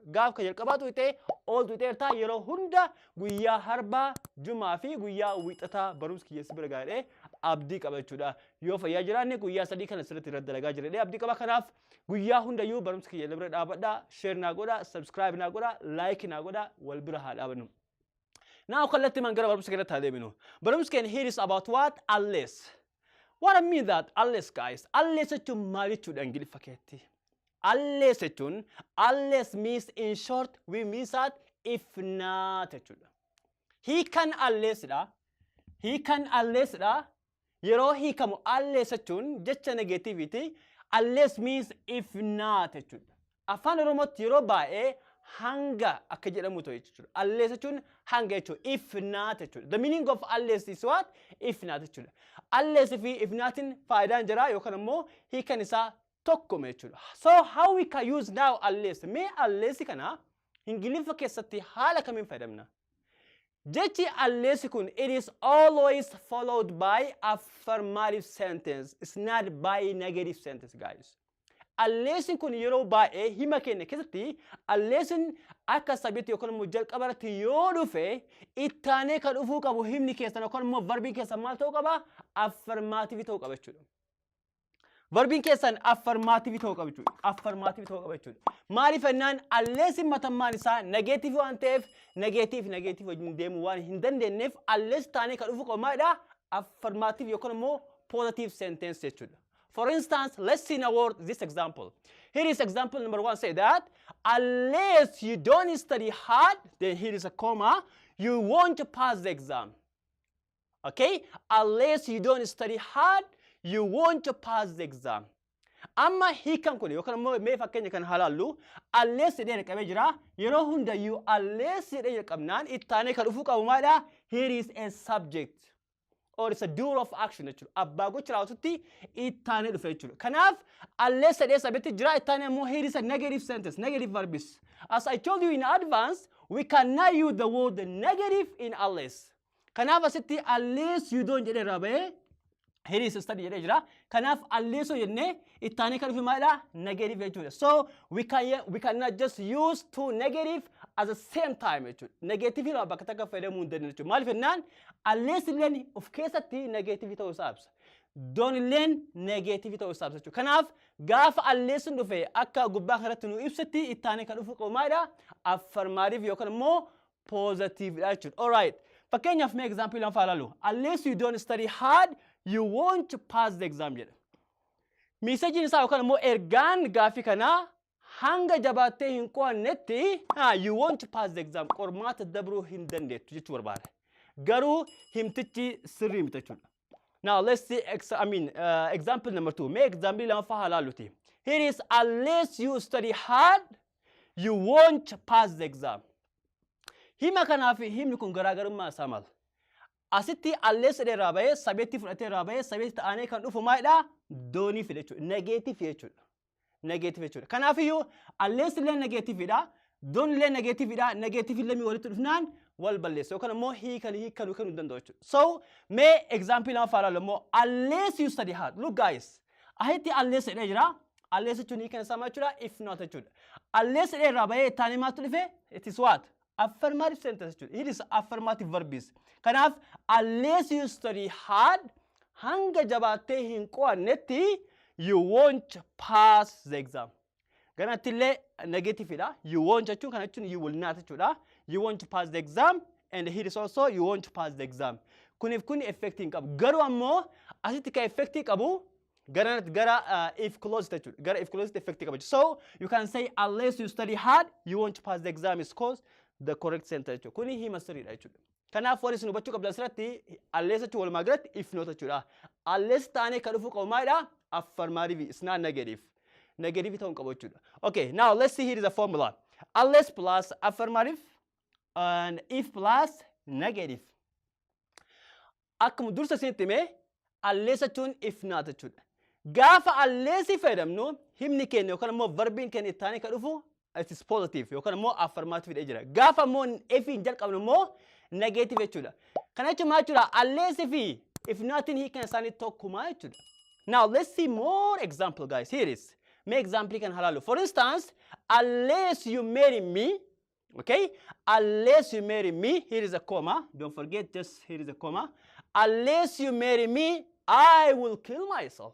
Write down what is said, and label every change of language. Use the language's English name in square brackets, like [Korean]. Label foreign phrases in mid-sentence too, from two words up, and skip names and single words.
[Oromo] Gaaf ka jalqabaa tuutee all tuutee irtaa yeroo hunda guyyaa harbaa jumaa fi guyyaa wixataa barumsa kiyya si bira gaadhee abdii qaba jechuudha. Yoo fayyaa jiraanne guyyaa sadii kana sirriitti irratti dalagaa jireedhee abdii qaba. Kanaaf guyyaa hundayyuu barumsa kiyya bira dhaabadhaa, share naa godhaa, subscribe naa godhaa, like naa godhaa, wal bira haa dhaabannu. Now kallattimaan gara barumsa keenyatti haa deeminu. Barumsa keenya [English] here is about what? Unless. What I mean that unless guys, unless [Oromo] jechuun maal jechuudha Ingiliffa keessatti? [English] Unless means in short we means that if not jechuudha. He can unless dha. [Oromo] Yeroo hiikamu [English] unless [Oromo] jechuun jecha [English] negativity Unless means if not jechuudha. [Oromo] Afaan Oromootti yeroo baay'ee hanga akka jedhamu ta'e jechuudha. Unless jechuun hanga jechuudha. [English] If not jechuudha. The meaning of unless is what? If not jechuudha. [Oromo] Unless fi if notin faayidaan jira yookaan immoo hiikan isaa tokkuma jechuudha. [English] So how we can use now unless? [Oromo] Mee unless kana Ingiliffa keessatti haala kamiin fayyadamna? Jechi unless kun [English] it is always followed by affirmative sentence. It's not by negative sentence, guys. [Oromo] Unless kun yeroo baay'ee hima keenya keessatti unless akka sabiitti yookaan immoo jalqabarratti yoo dhufe ittaanee kan dhufuu qabu himni keessan yookaan immoo verbiin keessan maal ta'uu qaba? Affirmative ta'uu qaba jechuudha. Verbiin keessan affirmative ta'uu qaba jechuudha. Affirmative ta'uu qaba jechuudha. Maaliif ennaan unless matammaan isaa negative waan ta'eef negative wajjin deemuu waan hin dandeenyeef unless taanee kan dhufuu qabu maalidha? Affirmative yookaan immoo [English] positive sentence [Oromo] jechuudha. [English] For instance, let's see in a word this example. Here is example number 1. Say that unless you don't study hard, then here is a comma, you won't pass the exam. Okay? Unless you don't study hard, you won't pass the exam. [Oromo] Amma hiikan kun yookaan immoo mee fakkeenya kan halaallu unless jedhee qabee jira yeroo hundayyuu unless jedhee qabnaan ittaanee kan dhufuu qabu maalidha? [English] Here is a subject. Or it's a doer of action jechuudha. [Oromo] Abbaa gocha raawwatutti ittaanee dhufe jechuudha. Kanaaf unless jedhee sabiitti jira ittaanee immoo [English] here is a negative sentence, negative verbs. As I told you in advance, we cannot use the word negative in unless. [Oromo] Kanaaf asitti [English] unless you don't [Oromo] jedhee rabee [English] here is study [Oromo] jedhee jira. Kanaaf unless jennee ittaanee kan dhufe maalidha? Negative jechuudha. [English] So we cannot just use two negative at the same time jechuudha. [Oromo] Negative ila bakka takka fayyadamuu hin dandeenye jechuudha. Maaliif jennaan unless illeen of keessatti negative ta'uu isaa ibsa. Don't illeen negative ta'uu isaa ibsa jechuudha. Kanaaf gaafa unless dhufe akka gubbaa kanatti nu ibsatti ittaanee kan dhufu qabu maalidha? Affirmative yookaan immoo positive dha jechuudha. [English] All right. [Oromo] Fakkeenyaaf mee example lama faalalu. [English] Unless you don't study hard, you won't pass the exam jedha. [Oromo] Message isaa yookaan immoo ergaan gaafii kanaa hanga jabaattee hin qo'annetti [English] you won't pass the exam. [Oromo] Qormaata dabruu hin dandeettu jechuu barbaada. Garuu himtichi sirrii miti jechuudha. [English] Now let's see example number 2. [Oromo] Mee example lama faalaaluti. [English] Here is unless you study hard, you won't pass the exam. [Oromo] Hima kanaaf himni kun garaagarummaa isaa maal? Asitti unless jedhee bahee sabeetti fudhatee bahee sabeetti ta'anii kan dhufu maalidha? Doonii fide jechuudha. Negative jechuudha. Negative jechuudha. Kanaaf iyyuu unless illee negative dha. Doon illee negative dha. Negative illee walitti dhufnaan wal balleessa yookaan immoo hiikanii kan danda'u jechuudha. [English] So mee example [Oromo] lama faalaalu immoo [English] unless you study hard. Look guys. [Oromo] Asitti unless jedhee jira. Unless jechuun hiikan isaa maal jechuudha? [English] If not jechuudha. [Oromo] Unless jedhee bahee ta'anii maaltu dhufe? [English] It is what? Affirmative sentence jechuudha. It is affirmative verbs. Kanaaf unless you study hard, [Oromo] hanga jabaattee hin qo'annetti [English] you won't pass the exam. [Oromo] Ganatti illee negative dha. [English] You won't [Oromo] jechuun kana jechuun [English] you will not jechuudha. You won't pass the exam and here is also you won't pass the exam. [Oromo] Kuniif kun effect hin qabu. Garuu ammoo asitti ka effect qabu gara [English] if closed [Oromo] jechuudha. [English] Gara if closed effect qabu. So you can say unless you study hard, you won't pass the exam is cause the correct sentence jechuudha. [Oromo] Kuni hima sirriidha jechuudha. Kanaaf warri isin hubachuu qabdan asirratti unless jechuun walumaa galatti if not jechuudha. Unless taanee kan dhufu qabu maalidha? [English] Affirmative. It's not negative. Negative [Oromo] ta'uu qabu jechuudha. [English] Okay, now let's see here is a formula. Unless plus affirmative and if plus negative. [Oromo] Akkuma dursa isinitti hime unless jechuun [English] if not [Oromo] jechuudha. Gaafa unless fayyadamnu himni keenya yookaan immoo verbiin keenya ittaanee kan dhufu [English] it is positive [Oromo] yookaan immoo affirmative dha jira. Gaafa immoo if hin jalqabnu immoo negative jechuudha. Kana jechuun maal jechuudha? [English] Unless if nothing [Oromo] hiikan isaanii tokkuma jechuudha. [English] Now let's see more example guys. Here is. Make example can halal. For instance, unless you marry me, okay? Unless you marry me, here is a comma. Don't forget, just here is a comma. Unless you marry me, I will kill myself.